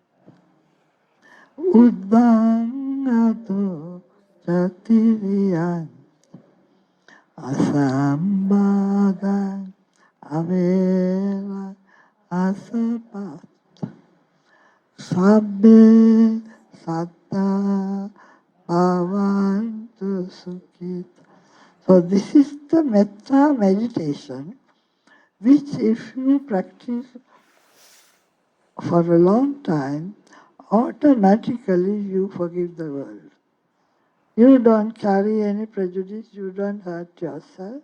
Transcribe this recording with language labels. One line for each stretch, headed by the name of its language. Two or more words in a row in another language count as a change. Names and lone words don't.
Pali: Uddhang ado chatiriyan asambada avera asapat sabbe satta bhavantu sukhita.
English: So this is the metta meditation, which if you practice for a long time, automatically you forgive the world. You don't carry any prejudice, you don't hurt yourself.